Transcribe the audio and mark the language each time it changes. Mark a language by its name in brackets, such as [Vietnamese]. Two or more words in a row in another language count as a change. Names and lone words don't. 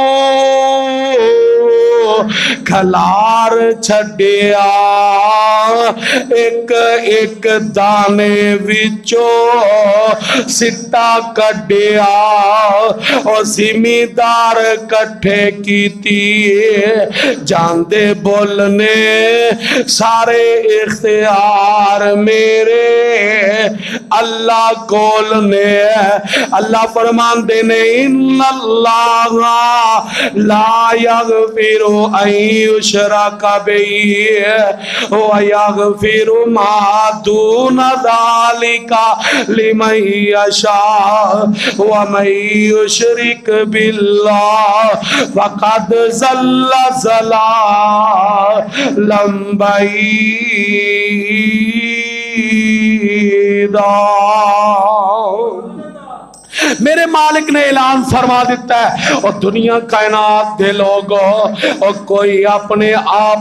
[Punjabi] کھلار چھڈیا اک اک دانے وچوں سٹا کڈھیا اور زمیندار کٹھے کیتی جاندے بولنے سارے اختیار میرے اللہ کول نے. اللہ فرماندے نے [Arabic] ان اللہ لا یغفر ان یشرک بہ ویغفر ما دون ذٰلک لمن یشاء ومن یشرک باللہ فقد ضل ضلالا بعیدا. [Punjabi] میرے مالک نے اعلان فرما دتا ہے اور دنیا کائنات دے لوگوں اور کوئی اپنے آپ